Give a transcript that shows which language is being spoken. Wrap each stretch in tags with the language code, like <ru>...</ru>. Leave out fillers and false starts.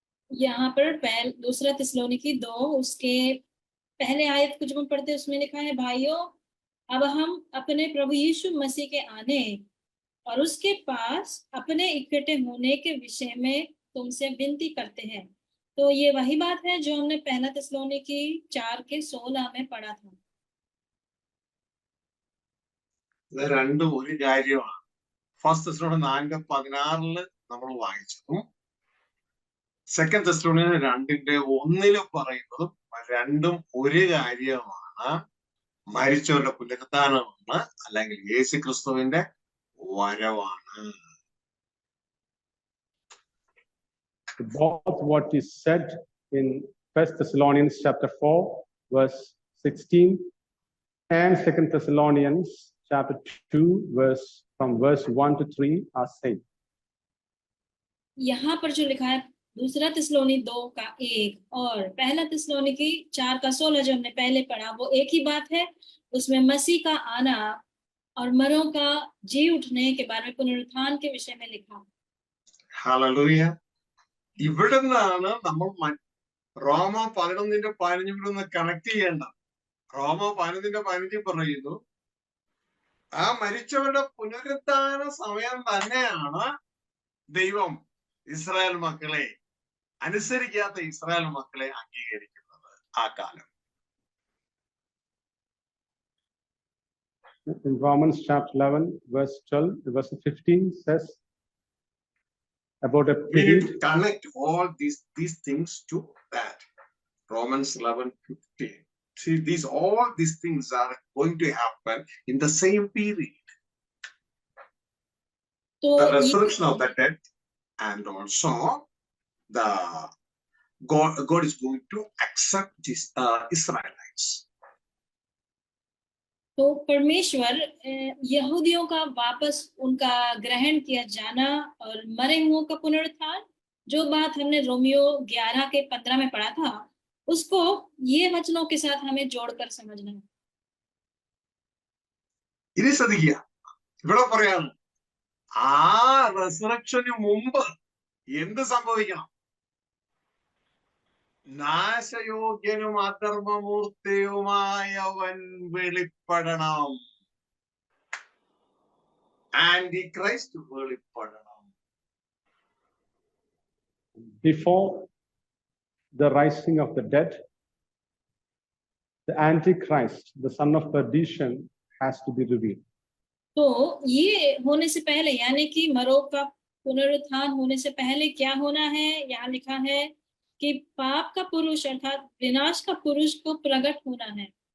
<hi>यहाँ पर दूसरा थिस्सलुनीकी 2 उसके पहले आयत को जब हम पढ़ते हैं उसमें लिखा है, भाइयों अब हम अपने प्रभु यीशु मसीह के आने और उसके पास अपने इकट्ठे होने के विषय में तुमसे विनती करते हैं। तो ये वही बात है जो हमने पहला थिस्सलुनीकी 4:16 में पढ़ा था।</hi> <ml>ഇത് രണ്ടും ഒരു കാര്യമാണ്. 1 തെസ്സലോനിയർ 4:16 നമ്മൾ വായിച്ചതും 2 തെസ്സലോനിയർ 2:1 പറയുന്നതും രണ്ടും ഒരു കാര്യമാണ്. മരിച്ചവരുടെ പുനരുത്ഥാനമാണ്, അല്ലെങ്കിൽ യേശു ക്രിസ്തുവിന്റെ വരവാണ്.</ml> <en>Both what is said in 1 Thessalonians chapter 4 verse 16 and 2 Thessalonians chapter 2 from verse 1 to 3 are same.</en> <hi>यहाँ पर जो लिखा है दूसरा थिस्सलुनी 2:1 और पहला थिस्सलुनीकी 4:16 जो हमने पहले पढ़ा, वो एक ही बात है। उसमें मसीह का आना और मरों का जी उठने के बारे में, पुनरुत्थान के विषय में लिखा।</hi> <ml>ഹല്ലേലൂയ. ഇവിടെ നിന്നാണ് നമ്മൾ റോമ 11:15 കണക്ട് ചെയ്യേണ്ട. റോമ 11:15 പറയുന്നു, ആ മരിച്ചവരുടെ പുനരുത്ഥാന സമയം തന്നെയാണ് ദൈവം ഇസ്രായേൽ മക്കളെ, അനുസരിക്കാത്ത ഇസ്രായേൽ മക്കളെ അംഗീകരിക്കുന്നത് ആ കാലം.</ml> <en>In Romans chapter 11 verse 12 verse 15 says about a We need period. to connect all these things to that. Romans 11:15. See, all these things are going to happen in the same period. The resurrection of the dead, and also the God is going to accept these Israelites.</en> <hi>तो परमेश्वर यहूदियों का वापस उनका ग्रहण किया जाना और मरे हुओं का पुनरुत्थान, जो बात हमने रोमियो 11:15 में पढ़ा था, उसको ये वचनों के साथ हमें जोड़कर समझना है।</hi> <ml>ഇനി ശ്രദ്ധിക്കുക, ഇവിടെ പറയാണ് ആ റെസറക്ഷന് മുമ്പ് എന്ത് സംഭവിക്കണം? നാശയോഗ്യനും അധർമ്മമൂർത്തിയുമായവൻ വെളിപ്പെടണം. Anti Christ വെളിപ്പെടണം.</ml> <en>Before the rising of the dead, the Antichrist, the son of perdition, has to be revealed.</en> <hi>तो ये होने से पहले, यानी कि मरों का पुनरुत्थान होने से पहले क्या होना है? यहाँ लिखा है कि पाप का पुरुष अर्थात विनाश का पुरुष को प्रकट होना है।</hi>